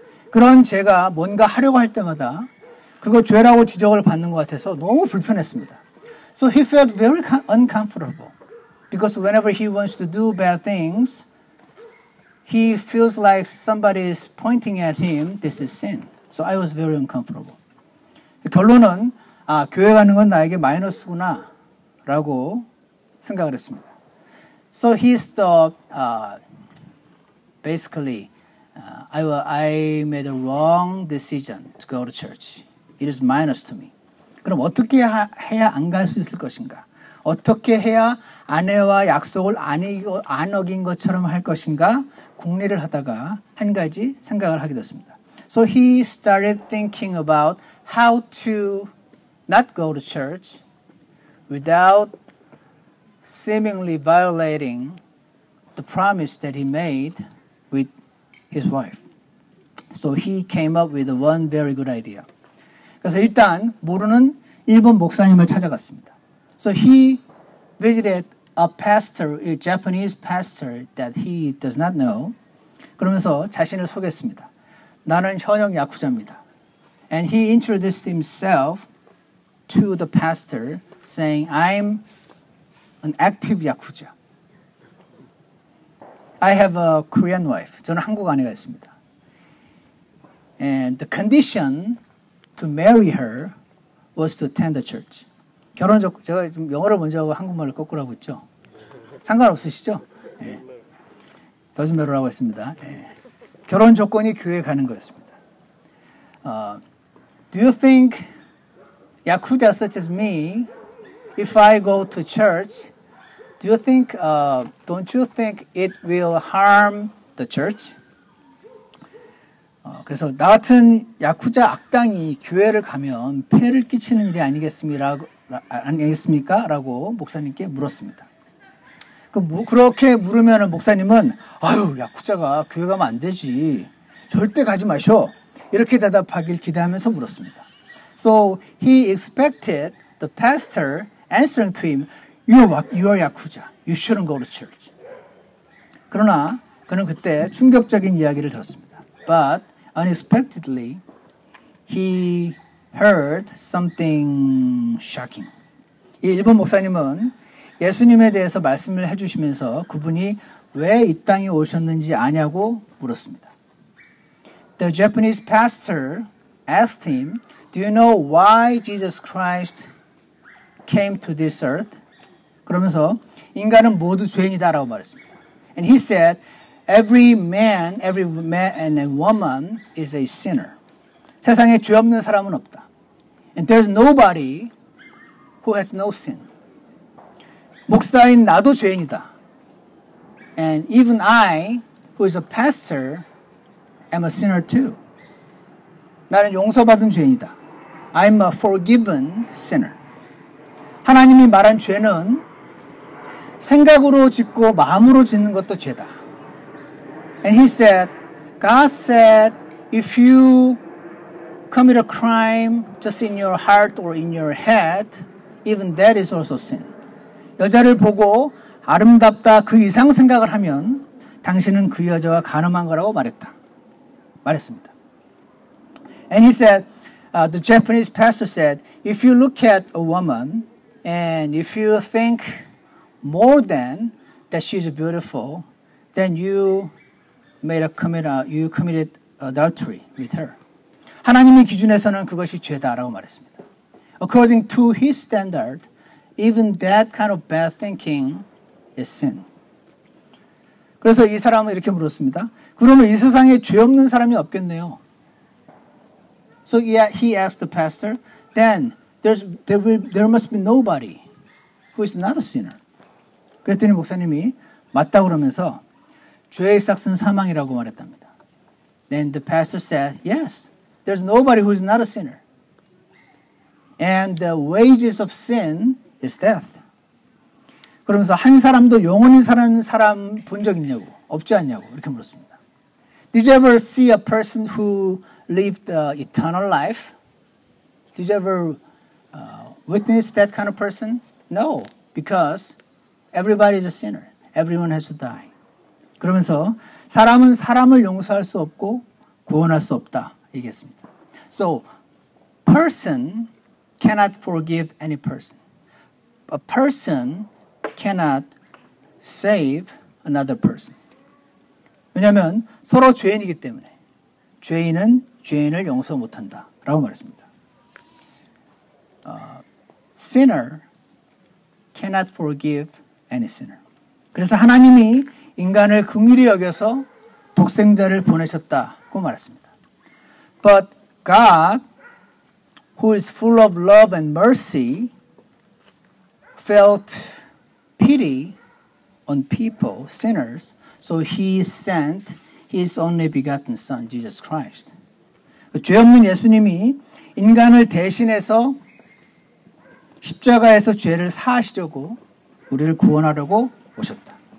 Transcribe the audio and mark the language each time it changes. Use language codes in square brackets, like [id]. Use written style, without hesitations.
[ko] 그런 제가 뭔가 하려고 할 때마다 그거 죄라고 지적을 받는 것 같아서 너무 불편했습니다. [en] So he felt very uncomfortable because whenever he wants to do bad things, he feels like somebody is pointing at him, this is sin. So I was very uncomfortable. [ko] 결론은 교회 가는 건 나에게 마이너스구나 라고 생각을 했습니다. [en] So he thought, basically, I made a wrong decision to go to church. It is minus to me. [ko] 그럼 어떻게 해야 안 갈 수 있을 것인가? 어떻게 해야 아내와 약속을 안 어긴 것처럼 할 것인가? 궁리를 하다가 한 가지 생각을 하게 됐습니다. [en] So he started thinking about how to not go to church without seemingly violating the promise that he made with his wife. So he came up with one very good idea. [ko] 그래서 일단 모르는 일본 목사님을 찾아갔습니다. [en] So he visited a pastor, a Japanese pastor that he does not know. [ko] 그러면서 자신을 소개했습니다. 나는 현역 야쿠자입니다. [en] And he introduced himself to the pastor, saying, I'm an active yakuza. I have a Korean wife. [ko] 저는 한국 아내가 있습니다. [en] And the condition to marry her was to attend the church. [ko] 제가 좀 영어를 먼저 하고 한국말을 거꾸로 하고 있죠. 상관없으시죠? 네. 더즈메로라고 했습니다. 네. 결혼 조건이 교회에 가는 거였습니다. [en] Do you think yakuza such as me, if I go to church, don't you think it will harm the church? [ko] 그래서 나 같은 야쿠자 악당이 교회를 가면 폐를 끼치는 일이 아니겠습니까? 라고 목사님께 물었습니다. 그렇게 물으면 목사님은 아유 야쿠자가 교회 가면 안 되지. 절대 가지 마셔. 이렇게 대답하길 기대하면서 물었습니다. [en] So he expected the pastor answering to him, You are Yakuza. You shouldn't go to church. [ko] 그러나 그는 그때 충격적인 이야기를 들었습니다. [en] But unexpectedly, he heard something shocking. [ko] 이 일본 목사님은 예수님에 대해서 말씀을 해주시면서 그분이 왜 이 땅에 오셨는지 아냐고 물었습니다. [en] The Japanese pastor asked him, Do you know why Jesus Christ came to this earth? [ko] 그러면서 인간은 모두 죄인이다라고 말했습니다. [en] And he said, every man and a woman is a sinner. [ko] 세상에 죄 없는 사람은 없다. [en] And there's nobody who has no sin. [ko] 목사인 나도 죄인이다. [en] And even I, who is a pastor, am a sinner too. [ko] 나는 용서받은 죄인이다. [en] I'm a forgiven sinner. [ko] 하나님이 말한 죄는 생각으로 짓고 마음으로 짓는 것도 죄다. [en] And he said, God said, if you commit a crime just in your heart or in your head, even that is also sin. [ko] 여자를 보고 아름답다 그 이상 생각을 하면 당신은 그 여자와 간음한 거라고 말했습니다. [en] And he said, the Japanese pastor said, if you look at a woman and if you think more than that she's beautiful, then you committed adultery with her. [ko] 하나님의 기준에서는 그것이 죄다라고 말했습니다. [en] According to his standard, even that kind of bad thinking is sin. [ko] 그래서 이 사람은 이렇게 물었습니다. 그러면 이 세상에 죄 없는 사람이 없겠네요. [en] So he asked the pastor, then there must be nobody who is not a sinner. [ko] 그랬더니 목사님이 맞다 그러면서 죄의 삭은 사망이라고 말했답니다. [en] Then the pastor said, yes, there's nobody who is not a sinner. And the wages of sin is death. [ko] 그러면서 한 사람도 영원히 사는 사람 본 적 있냐고, 없지 않냐고 이렇게 물었습니다. [en] Did you ever see a person who lived eternal life? Did you ever witness that kind of person? No, because everybody is a sinner. Everyone has to die. [ko] 그러면서 사람은 사람을 용서할 수 없고 구원할 수 없다 얘기했습니다. [en] So, person cannot forgive any person. A person cannot save another person. [ko] 왜냐하면 서로 죄인이기 때문에 죄인은 죄인을 용서 못한다 라고 말했습니다. [en] Sinner cannot forgive any sinner. [ko] 그래서 하나님이 인간을 긍휼히 여겨서 독생자를 보내셨다고 말했습니다. [en] But God, who is full of love and mercy, felt pity on people, sinners, so he sent his only begotten son, Jesus Christ. [ko] 죄 없는 예수님이 인간을 대신해서 십자가에서 죄를 사하시려고 우리를 구원하려고 오셨다.